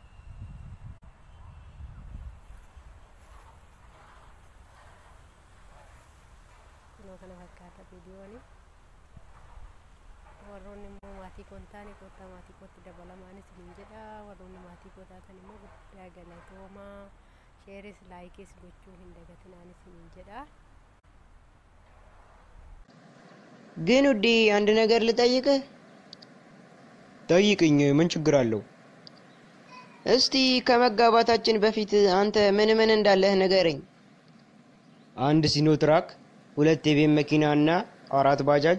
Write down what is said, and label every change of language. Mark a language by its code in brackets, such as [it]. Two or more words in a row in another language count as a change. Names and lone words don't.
[om] kana fakkaata viidiyooni warroonni immoo maatii kontaanii kottaa maatii kotti dabalamaanis isin jedha warroonni maatii kotaatan immoo guddaa galatoomaa sheeris laayikis gochuu hin dagatinaanis isin jedha [am] ግን ውዴ አንድ ነገር ልጠይቅህ ጠይቅኝ ምን ችግር አለው እስቲ ከመጋባታችን በፊት አንተ ምን እንዳለህ ንገረኝ አንድ ሲኖትራክ ሁለት የቤት መኪናና አራት ባጃጅ